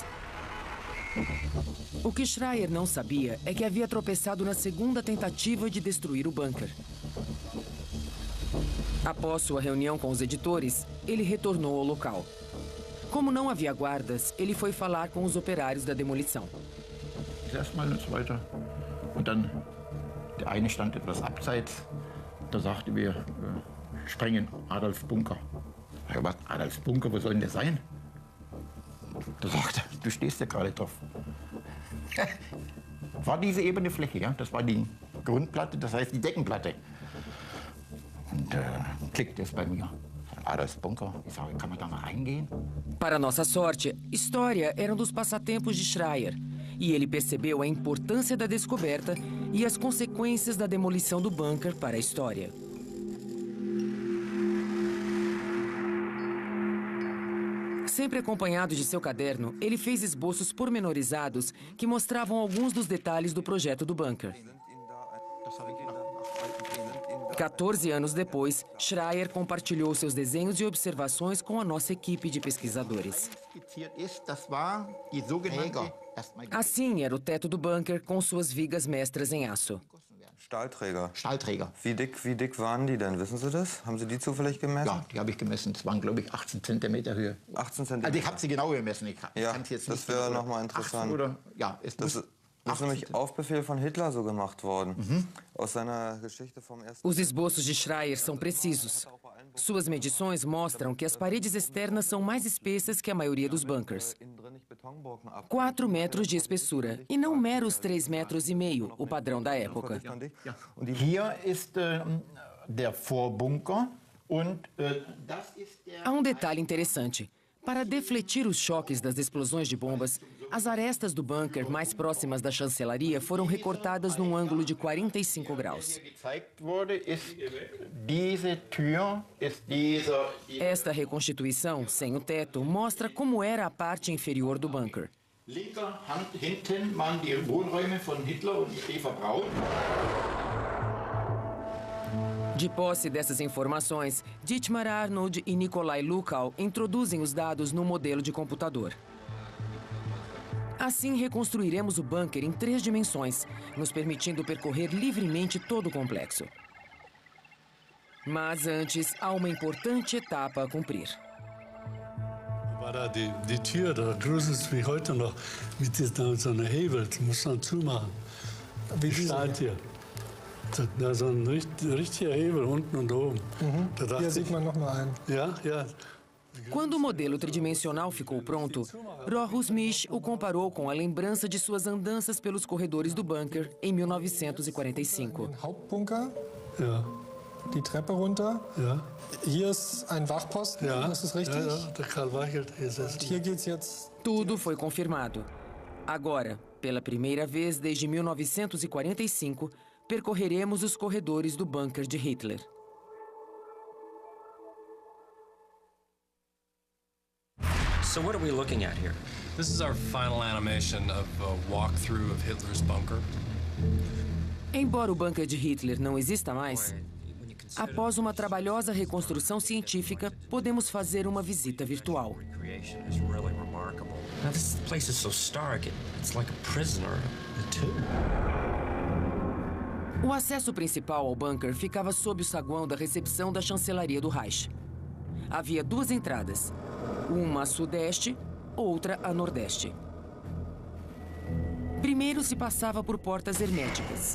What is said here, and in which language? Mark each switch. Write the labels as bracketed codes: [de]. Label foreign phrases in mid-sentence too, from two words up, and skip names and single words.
[pt] O que Schreier não sabia é que havia tropeçado na segunda tentativa de destruir o bunker. Após sua reunião com os editores, ele retornou ao local. Como não havia guardas, ele foi falar com os operários da demolição. [de] Erstmal und so weiter. Und dann, der eine stand etwas abseits. Da sagte wir, sprengen Adolfs Bunker. Ich habe gesagt, Adolfs Bunker, wo soll denn der sein? Da sagte er, du stehst ja gerade drauf. War diese ebene Fläche, ja? Das war die Grundplatte, das heißt die Deckenplatte. Und klickte es bei mir. Adolfs Bunker. Ich sage, kann man da mal reingehen? [pt] Para nossa sorte, história era um dos passatempos de Schreier. E ele percebeu a importância da descoberta e as consequências da demolição do bunker para a história. Sempre acompanhado de seu caderno, ele fez esboços pormenorizados que mostravam alguns dos detalhes do projeto do bunker. 14 anos depois, Schreier compartilhou seus desenhos e observações com a nossa equipe de pesquisadores. Assim era o teto do bunker com suas vigas mestras em aço. [de] Stahlträger. Stahlträger. Wie dick waren die denn? Wissen Sie das? Haben Sie die zufällig gemessen? Ja, die habe ich gemessen. Es waren, glaube ich, 18 Zentimeter Höhe. 18 Zentimeter? Also ich habe sie genau gemessen. Ich ja, kann's jetzt das nicht wäre nochmal interessant. Ja, es das ist nämlich auf Befehl von Hitler so gemacht worden. Aus seiner Geschichte vom Ersten... [pt] Os esboços de Schreier são precisos. Suas medições mostram que as paredes externas são mais espessas que a maioria dos bunkers. 4 metros de espessura, e não meros 3,5 metros, o padrão da época. [de] Hier ist der Vorbunker und das ist der... [pt] Há um detalhe interessante. Para defletir os choques das explosões de bombas, as arestas do bunker mais próximas da chancelaria foram recortadas num ângulo de 45 graus. Esta reconstituição, sem o teto, mostra como era a parte inferior do bunker. [de] Linker Hand hinten waren die Wohnräume von Hitler und Eva Braun. [pt] De posse dessas informações, Dietmar Arnold e Nikolai Lukow introduzem os dados no modelo de computador. Assim, reconstruiremos o bunker em 3 dimensões, nos permitindo percorrer livremente todo o complexo. Mas antes, há uma importante etapa a cumprir. [de] War da die Tür, da gruselt es wie heute noch, mit so einer Hebel, das muss man zumachen. Wie steht hier? Da so ein richtiger Hebel unten und oben. Hier sieht man noch mal einen. Ja, ja. [pt] Quando o modelo tridimensional ficou pronto, Rochus Misch o comparou com a lembrança de suas andanças pelos corredores do bunker em 1945. [de] Hauptbunker. Ja. Die Treppe runter. Ja. Hier ist ein Wachposten, ja. Das ist richtig? Ja, der Karl Weichelt ist es. Hier geht's jetzt... [pt] Tudo foi confirmado. Agora, pela primeira vez desde 1945, percorreremos os corredores do bunker de Hitler. [en] So what are we looking at here? This is our final animation of a walkthrough of Hitler's bunker. [pt] Embora o bunker de Hitler não exista mais, após uma trabalhosa reconstrução científica, podemos fazer uma visita virtual. [en] Now, this place is so stark, it's like a prisoner, a tomb. [pt] O acesso principal ao bunker ficava sob o saguão da recepção da chancelaria do Reich. Havia 2 entradas, uma a sudeste, outra a nordeste. Primeiro se passava por portas herméticas.